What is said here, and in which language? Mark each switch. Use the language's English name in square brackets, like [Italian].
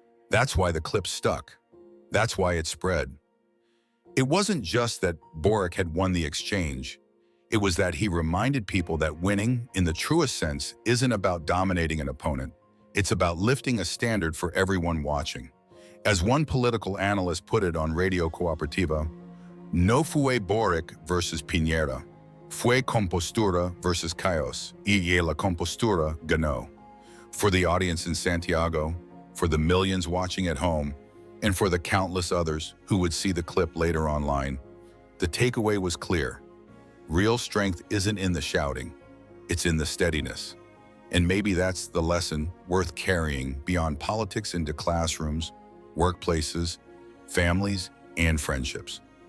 [English] That's why the clip stuck. That's why it spread. It wasn't just that Boric had won the exchange. It was that he reminded people that winning, in the truest sense, isn't about dominating an opponent. It's about lifting a standard for everyone watching. As one political analyst put it on Radio Cooperativa, [Spanish] no fue Boric versus Piñera, fue compostura versus chaos, y la compostura ganó. [English] For the audience in Santiago, for the millions watching at home, and for the countless others who would see the clip later online, the takeaway was clear. Real strength isn't in the shouting, it's in the steadiness. And maybe that's the lesson worth carrying beyond politics into classrooms, workplaces, families, and friendships.